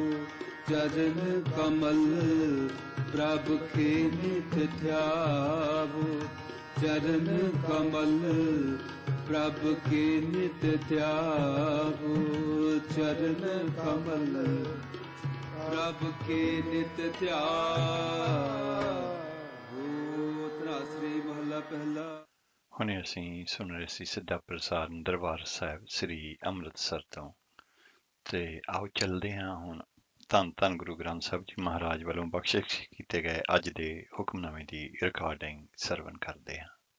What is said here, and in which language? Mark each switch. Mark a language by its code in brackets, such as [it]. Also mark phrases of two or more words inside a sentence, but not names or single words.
[hi] चरण कमल प्रभु के नित ध्यावो। चरण कमल प्रभु के नित ध्यावो। चरण कमल प्रभु के नित ध्यावो। [pa] ਤਰਾਸਰੀ ਮਹੱਲਾ ਪਹਿਲਾ। ਹੁਣੇ ਅਸੀਂ ਸੁਣ ਰਹੇ ਸੀ ਸਿੱਧਾ ਪ੍ਰਸਾਰਣ ਦਰਬਾਰ ਸਾਹਿਬ ਸ੍ਰੀ ਅੰਮ੍ਰਿਤਸਰ ਤੋਂ। ਤੇ ਆਓ ਚੱਲਦੇ ਹਾਂ ਹੁਣ ਧੰਨ ਧੰਨ ਗੁਰੂ ਗ੍ਰੰਥ ਸਾਹਿਬ ਜੀ ਮਹਾਰਾਜ ਵੱਲੋਂ ਬਖਸ਼ਿਸ਼ ਕੀਤੇ ਗਏ ਅੱਜ ਦੇ ਹੁਕਮਨਾਮੇ ਦੀ ਰਿਕਾਰਡਿੰਗ ਸਰਵਣ ਕਰਦੇ ਹਾਂ।